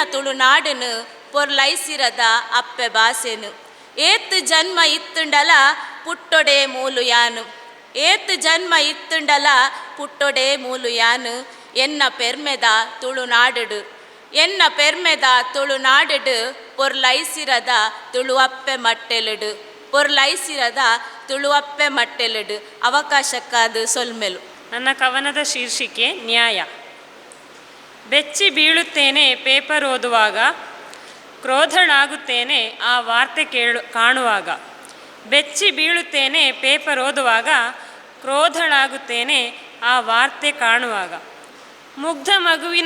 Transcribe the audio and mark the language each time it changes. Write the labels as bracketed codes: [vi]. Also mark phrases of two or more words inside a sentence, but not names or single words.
[tcy] ತುಳುನಾಡುನು ಪೊರ್ಲೈಸಿರದ ಅಪ್ಪೆ ಬಾಸೆನು, ಏತ್ ಜನ್ಮ ಇತ್ತುಂಡಲ ಪುಟ್ಟೊಡೆ ಮೂಲು ಯಾನು, ಏತ್ ಜನ್ಮ ಇತ್ತುಂಡಲ ಪುಟ್ಟೊಡೆ ಮೂಲು ಯಾನು, ಎನ್ನ ಪೆರ್ಮೆದ ತುಳುನಾಡುಡು, ಎನ್ನ ಪೆರ್ಮೆದ ತುಳುನಾಡುಡು ಪೊರ್ಲೈಸಿರದ ತುಳುವಪ್ಪೆ ಮಟ್ಟೆಲುಡು, ಪೊರ್ಲೈಸಿರದ ತುಳುವಪ್ಪೆ ಮಟ್ಟೆಲುಡು. ಅವಕಾಶಕ್ಕಾದ ಸೊಲ್ಮೆಲು. [kn] ನನ್ನ ಕವನದ ಶೀರ್ಷಿಕೆ ನ್ಯಾಯ. ಬೆಚ್ಚಿ ಬೀಳುತ್ತೇನೆ ಪೇಪರ್ ಓದುವಾಗ, ಕ್ರೋಧಳಾಗುತ್ತೇನೆ ಆ ವಾರ್ತೆ ಕಾಣುವಾಗ, ಬೆಚ್ಚಿ ಬೀಳುತ್ತೇನೆ ಪೇಪರ್ ಓದುವಾಗ, ಕ್ರೋಧಳಾಗುತ್ತೇನೆ ಆ ವಾರ್ತೆ ಕಾಣುವಾಗ, ಮುಗ್ಧ ಮಗುವಿನ